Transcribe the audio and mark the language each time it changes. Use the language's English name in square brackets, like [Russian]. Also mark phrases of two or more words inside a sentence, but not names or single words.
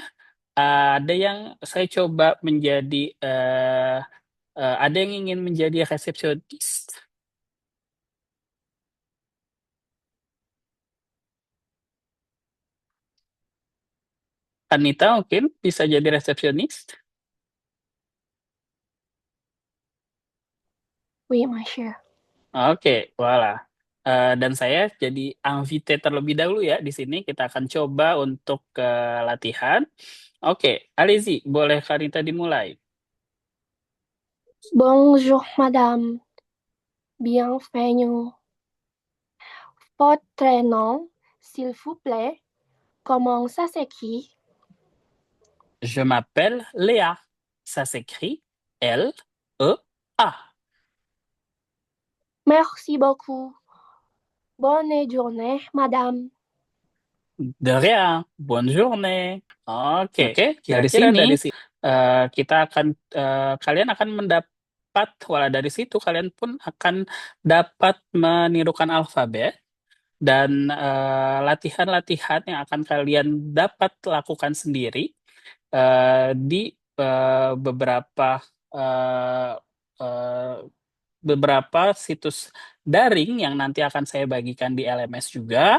[Indonesian] Ada yang saya coba menjadi ada yang ingin menjadi resepsionis? Anita mungkin bisa jadi resepsionis? [French] Oui, monsieur. [Indonesian] Oke, voilà. Dan saya jadi invité terlebih dahulu ya di sini. Kita akan coba untuk latihan. Oke, allez-y, boleh Kanita dimulai. [French] Bonjour, madame. Bienvenue. Votre nom, s'il vous plaît. Comment ça s'écrit? Je m'appelle Léa. Ça s'écrit L-E-A. Merci beaucoup. Bonne journée, madame. De rien. Bonne journée. [Indonesian] Oke, kira-kira dari sini kita akan kalian akan mendapat, wala dari situ kalian pun akan dapat menirukan alfabet dan latihan-latihan yang akan kalian dapat lakukan sendiri di beberapa situs daring yang nanti akan saya bagikan di LMS juga.